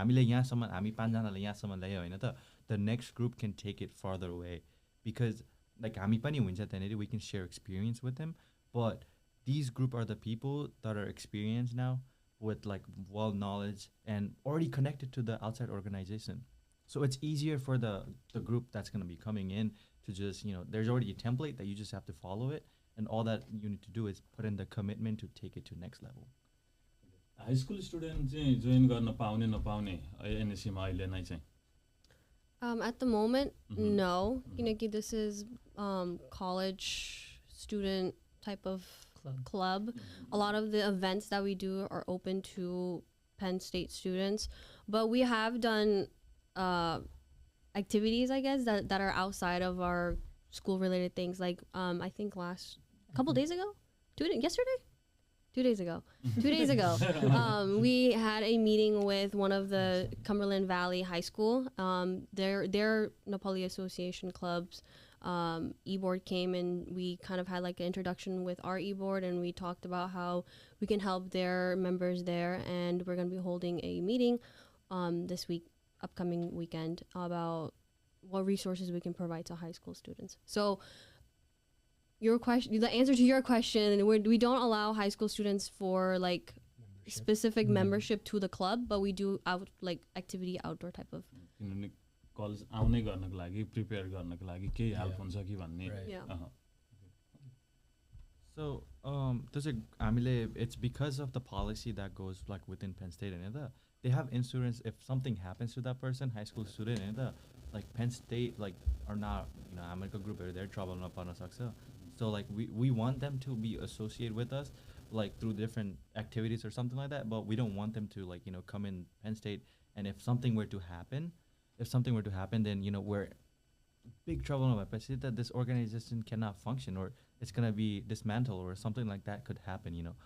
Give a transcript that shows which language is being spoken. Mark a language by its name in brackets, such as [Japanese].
[English] The next group can take it farther away because like we can share experience with them, but these group are the people that are experienced now with like well knowledge and already connected to the outside organization. So it's easier for the group that's going to be coming in to just, there's already a template that you just have to follow it. And all that you need to do is put in the commitment to take it to next level. [Nepali] High school student join गर्न पाउने नपाउने NSC मा अहिले नै चाहिँ [English] At the moment, no. This is college student type of club. A lot of the events that we do are open to Penn State students, but we have done activities, I guess, that are outside of our school related things. Like I think couple days ago, yesterday. 2 days ago. 2 days ago, we had a meeting with one of the Cumberland Valley High School. Their Nepali Association Club's e-board came, and we kind of had like an introduction with our e-board, and we talked about how we can help their members there. And we're going to be holding a meeting this upcoming weekend, about what resources we can provide to high school students. So your question, the answer to your question, we don't allow high school students for like specific membership to the club, but we do activity outdoor type of. [Nepali] College आउने गर्नको लागि prepare गर्नको लागि केही help हुन्छ कि भन्ने. [English] So it's because of the policy that goes like within Penn State and they have insurance if something happens to that person, high school student, and like Penn State are not, America group are there trouble not [Nepali] parna saksa. [English] So like we want them to be associated with us like through different activities or something like that, but we don't want them to come in Penn State, and if something were to happen, then we're big trouble that this organization cannot function, or it's gonna be dismantled, or something like that could happen.